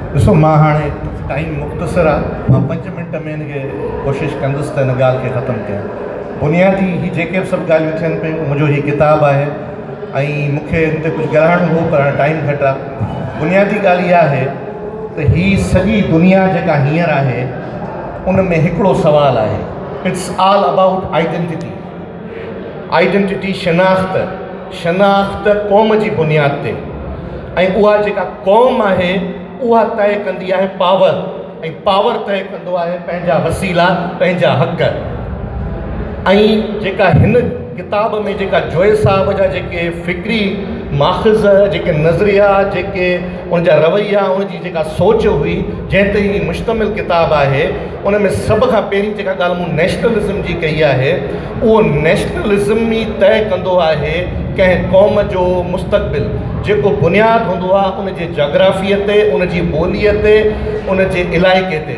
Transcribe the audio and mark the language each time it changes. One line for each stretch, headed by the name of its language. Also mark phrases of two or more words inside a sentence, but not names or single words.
Sindhi: ॾिसो, मां हाणे टाइम मुख़्तसर आहे, मां 5 मिंट में हिनखे कोशिशि कंदुसि त हिन ॻाल्हि खे ख़तमु कयां। बुनियादी ही जेके बि सभु ॻाल्हियूं थियनि पियूं, मुंहिंजो हीउ किताबु आहे ऐं मूंखे हिन ते कुझु ॻाल्हाइणो हो, पर टाइम घटि आहे। बुनियादी ॻाल्हि इहा आहे त हीअ सॼी दुनिया जेका हींअर आहे उन में हिकिड़ो सुवालु आहे,
English: It's all about identity.
Sindhi: आइडेंटिटी शनाख़्त क़ौम जी बुनियाद ते, ऐं उहा जेका क़ौम आहे उहा तय कंदी आहे पावर, ऐं पावर तय कंदो आहे पंहिंजा वसीला, पंहिंजा हक़। ऐं जेका हिन किताब में जेका जोए साहब जा जेके फ़िक्री माख़ज़, जेके नज़रिया, जेके उनजा रवैया, उनजी जेका सोच हुई, जंहिं ते ही मुश्तमिल किताब आहे, उन में सभ खां पहिरीं जेका ॻाल्हि मूं नेशनलिज़म जी कई आहे, उहो नेशनलिज़म ई तय कंदो आहे कंहिं क़ौम जो मुस्तक़बिल, जेको बुनियादु हूंदो आहे उनजे जोग्राफ़ीअ ते, उनजी ॿोलीअ ते, उनजे इलाइक़े ते।